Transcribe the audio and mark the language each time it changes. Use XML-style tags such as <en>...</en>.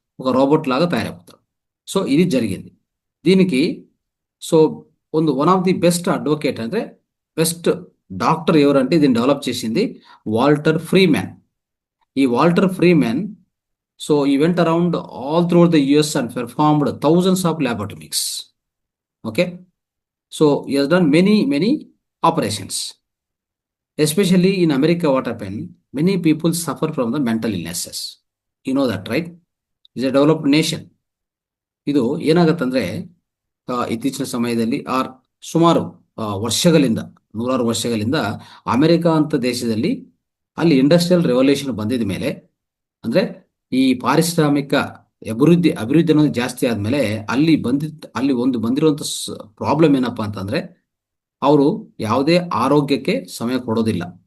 <te>ఒక రోబోట్ లాగా తయారైపోతాడు. సో ఇది జరిగింది. దీనికి</te> <en>so one of the best advocate</en> <te>అంటే బెస్ట్ డాక్టర్ ఎవరంటే దీన్ని డెవలప్ చేసింది వాల్టర్ ఫ్రీమ్యాన్.</te> <en>ఈ Walter Freeman so he went around all through the US and performed thousands of lobotomies. Okay. So he has done many operations. Especially in America, what happened? Many people suffer from the mental illnesses. You know that, right? It's a developed nation.</en> <kn>ಇದು ಏನಾಗತ್ತಂದ್ರೆ ಇತ್ತೀಚಿನ ಸಮಯದಲ್ಲಿ ಸುಮಾರು ವರ್ಷಗಳಿಂದ ನೂರಾರು ವರ್ಷಗಳಿಂದ America ಅಂತ ದೇಶದಲ್ಲಿ ಅಲ್ಲಿ ಇಂಡಸ್ಟ್ರಿಯಲ್ ರೆವಲ್ಯೂಷನ್ ಬಂದಿದ ಮೇಲೆ ಅಂದ್ರೆ ಈ ಪಾರಿಶ್ರಾಮಿಕ ಅಭಿವೃದ್ಧಿ ಅನ್ನೋದು ಜಾಸ್ತಿ ಆದ್ಮೇಲೆ ಅಲ್ಲಿ ಒಂದು ಬಂದಿರುವಂತ ಪ್ರಾಬ್ಲಮ್ ಏನಪ್ಪಾ ಅಂತಂದ್ರೆ ಅವರು ಯಾವುದೇ ಆರೋಗ್ಯಕ್ಕೆ ಸಮಯ ಕೊಡೋದಿಲ್ಲ.</kn>